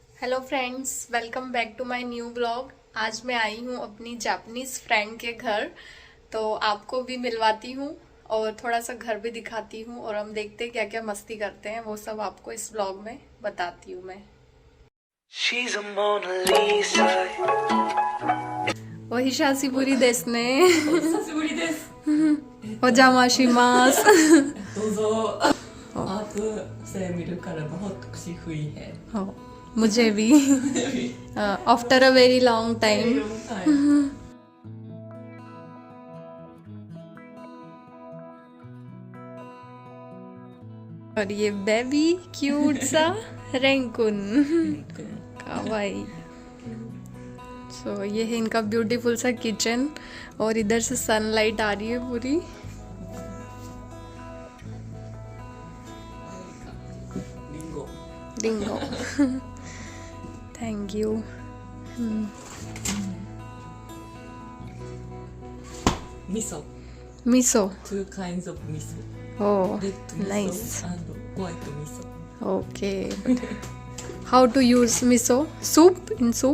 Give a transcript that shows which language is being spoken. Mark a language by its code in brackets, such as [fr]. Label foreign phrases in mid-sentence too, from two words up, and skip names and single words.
[en] hello friends, welcome back to my new blog. [hi] आज मैं आई हूँ अपनी [en] Japanese friend [hi] के घर, तो आपको भी मिलवाती हूँ और थोड़ा सा घर भी दिखाती हूँ और हम देखते हैं क्या क्या मस्ती करते हैं, वो सब आपको इस ब्लॉग में बताती हूँ मैं। [ja] お久しぶりですね. 久しぶりです。お邪魔します. [hi] どうぞ。आपसे मिलकर बहुत खुशी हुई है। मुझे भी [en] after a very long time. [hi] और ये [en] baby cute [hi] सा रेंकुन कावाई। सो ये है इनका ब्यूटीफुल सा किचन और इधर से सनलाइट आ रही है पूरी। [en] Dingo thank you. Miso. मिसो। 2 kinds of miso. Oh, Red miso nice. and white miso. Okay. How to use miso? Soup? In soup?